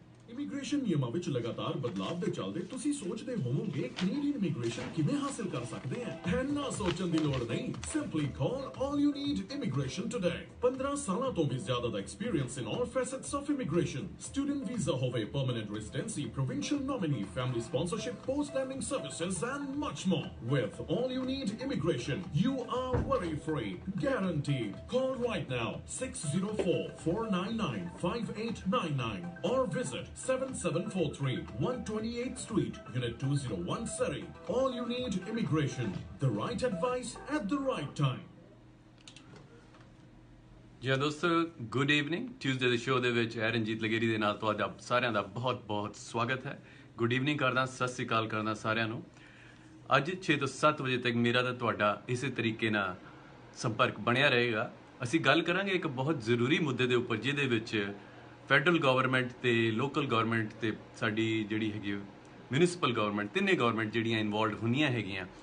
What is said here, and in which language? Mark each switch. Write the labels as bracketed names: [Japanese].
[Punjabi] Immigration ਨਿਯਮਾਂ ਵਿੱਚ ਲਗਾਤਾਰ ਬਦਲਾਅ ਦੇ ਚੱਲਦੇ ਤੁਸੀਂ ਸੋਚਦੇ ਹੋਵੋਗੇ ਕੈਨੇਡੀਅਨ ਇਮੀਗ੍ਰੇਸ਼ਨ ਕਿਵੇਂ ਹਾਸਲ ਕਰ ਸਕਦੇ ਹਾਂ? ਇੰਨਾ ਸੋਚਣ ਦੀ ਲੋੜ ਨਹੀਂ। [English] Simply call all you need immigration today. [Punjabi] 15 ਸਾਲਾਂ ਤੋਂ ਵੀ ਜ਼ਿਆਦਾ ਦਾ experience [English] in all facets of immigration, [Punjabi] student visa ਹੋਵੇ, permanent residency, provincial nominee, family sponsorship, post landing services [English] And much more. With all you need immigration, you are worry free, guaranteed. Call right now 604-499-5899 or visit 7743 128th Street, Unit 201 Surrey. All you need immigration, the right advice at the right time. [Punjabi] ਜੀ ਦੋਸਤੋ, [English] Good evening. [Punjabi] Tuesday ਦੇ show ਦੇ ਵਿੱਚ ਰਣਜੀਤ ਲਗੇਰੀ ਦੇ ਨਾਲ ਤੁਹਾਡਾ ਸਾਰਿਆਂ ਦਾ ਬਹੁਤ-ਬਹੁਤ ਸਵਾਗਤ ਹੈ। ਗੁੱਡ ਈਵਨਿੰਗ ਕਰਦਾ, ਸਤਿ ਸ੍ਰੀ ਅਕਾਲ ਕਰਦਾ ਸਾਰਿਆਂ ਨੂੰ। ਅੱਜ 6 ਤੋਂ 7 ਵਜੇ ਤੱਕ ਮੇਰਾ ਤਾਂ ਤੁਹਾਡਾ ਇਸੇ ਤਰੀਕੇ ਨਾਲ ਸੰਪਰਕ ਬਣਿਆ ਰਹੇਗਾ। ਅਸੀਂ ਗੱਲ ਕਰਾਂਗੇ ਇੱਕ ਬਹੁਤ ਜ਼ਰੂਰੀ ਮੁੱਦੇ ਦੇ ਉੱਪਰ, ਜਿਹਦੇ ਵਿੱਚ ਫੈਡਰਲ ਗਵਰਨਮੈਂਟ ਤੇ ਲੋਕਲ ਗਵਰਨਮੈਂਟ ਤੇ ਸਾਡੀ ਜਿਹੜੀ ਹੈਗੀ ਮਿਊਨਿਸਪਲ ਗਵਰਨਮੈਂਟ, ਤਿੰਨੇ ਗਵਰਨਮੈਂਟ ਜਿਹੜੀਆਂ ਇਨਵੋਲਵਡ ਹੁੰਦੀਆਂ ਹੈਗੀਆਂ।